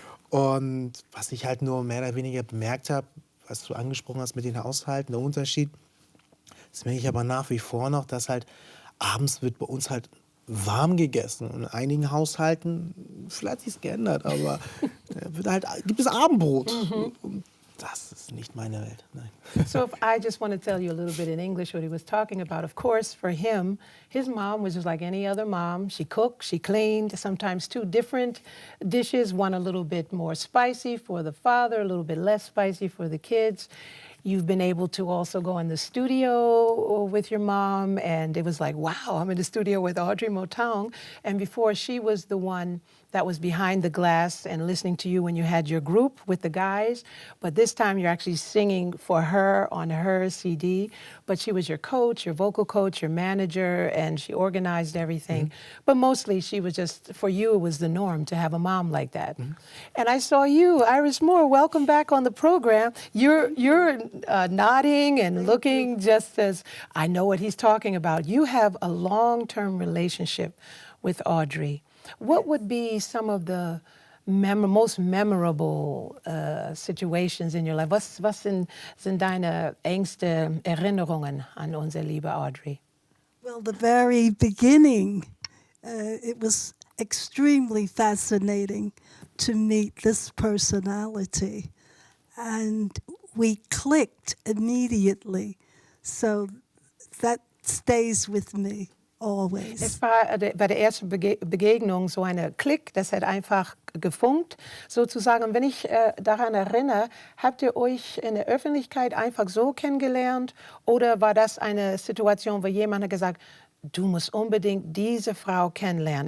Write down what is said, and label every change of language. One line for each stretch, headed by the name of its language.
German: Und was ich halt nur mehr oder weniger bemerkt habe, was du angesprochen hast mit den Haushalten, der Unterschied, das merke ich aber nach wie vor noch, dass halt abends wird bei uns halt warm gegessen. Und in einigen Haushalten, vielleicht hat sich es geändert, aber gibt es Abendbrot. Und das ist nicht meine Welt. Nein.
English: So if I just want to tell you a little bit in English what he was talking about. Of course, for him, his mom was just like any other mom. She cooked, she cleaned, sometimes 2 different dishes, one a little bit more spicy for the father, a little bit less spicy for the kids. you've been able to also go in the studio with your mom, and it was like, wow, I'm in the studio with Audrey Motaung. And before, she was the one that was behind the glass and listening to you when you had your group with the guys. But this time you're actually singing for her on her CD. But she was your coach, your vocal coach, your manager, and she organized everything. But mostly she was just, for you, it was the norm to have a mom like that. And I saw you, Iris Moore, welcome back on the program. You're nodding and looking just as, I know what he's talking about. You have a long-term relationship with Audrey. What would be some of the most memorable situations in your life?
German: Was sind deine engste Erinnerungen an unsere liebe Audrey?
English: Well, the very beginning, it was extremely fascinating to meet this personality. And we clicked immediately. So that stays with me always.
German: Es war bei der ersten Begegnung so eine Klick, das hat einfach gefunkt, sozusagen. Und wenn ich daran erinnere, habt ihr euch in der Öffentlichkeit einfach so kennengelernt oder war das eine Situation, wo jemand hat gesagt, du musst unbedingt diese Frau kennenlernen?